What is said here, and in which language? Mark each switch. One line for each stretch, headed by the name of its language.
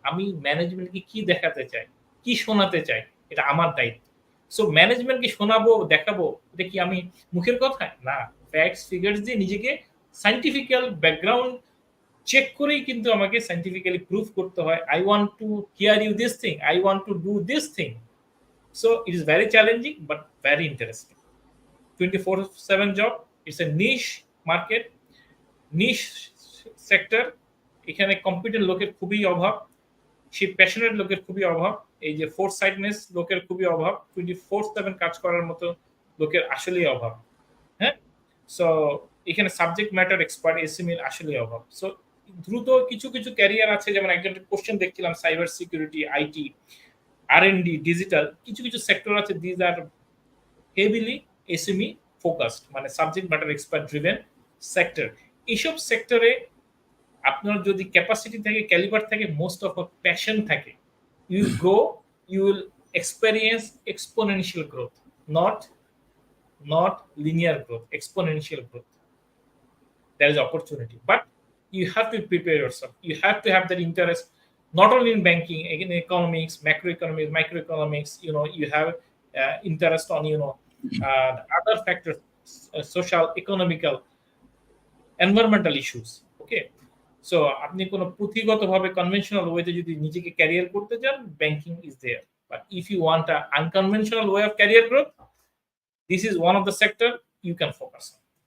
Bangla: আমি ম্যানেজমেন্টকে কি দেখাতে চাই, কি শোনাতে চাই, এটা আমার দায়িত্ব। সো ম্যানেজমেন্টকে শোনাবো, দেখাবো, এটা কি আমি মুখের কথায় না, ফ্যাক্টস, ফিগার্স দিয়ে নিজেকে সায়েন্টিফিক্যাল ব্যাকগ্রাউন্ড চেক করেই কিন্তু আমাকে সায়েন্টিফিক্যালি প্রুফ করতে হয়।
English: I want to hear you this thing,
Bangla: I want to do this thing.
English: So it is very challenging but very interesting. 24/7 job. It's a niche market,
Bangla: niche sector. এখানে competent লোকের খুবই অভাব, সেই passionate লোকের খুবই অভাব, এই যে ফোর সাইডনেস লোকের খুবই অভাব, 24/7 কাজ করার মতো লোকের আসলেই অভাব। হ্যাঁ, সো এখানে সাবজেক্ট ম্যাটার এক্সপার্ট এসএমএর আসলেই অভাব। সো দ্রুত কিছু কিছু ক্যারিয়ার আছে, যেমন একজনের কোশ্চেন দেখছিলাম সাইবার সিকিউরিটি, আইটি, আর&ডি, ডিজিটাল, কিছু কিছু সেক্টর আছে
English: these are heavily SME focused,
Bangla: মানে subject matter expert driven sector. এইসব সেক্টরে আপনার যদি ক্যাপাসিটি থাকে, ক্যালিবার থাকে, মোস্ট অফ প্যাশন থাকে,
English: You will grow, you will experience exponential growth, not linear growth, exponential growth. There is opportunity, but you have to prepare yourself. You have to have that interest, not only in banking, in economics, macroeconomics, microeconomics. You have interest on other factors, social, economical, environmental issues.
Bangla: Okay, so আপনি কোনো পুঁথিগতভাবে conventional ওয়েতে যদি নিজেকে career করতে চান,
English: Banking is there. But if you want a unconventional way of career growth, this is one of the sector you can focus on.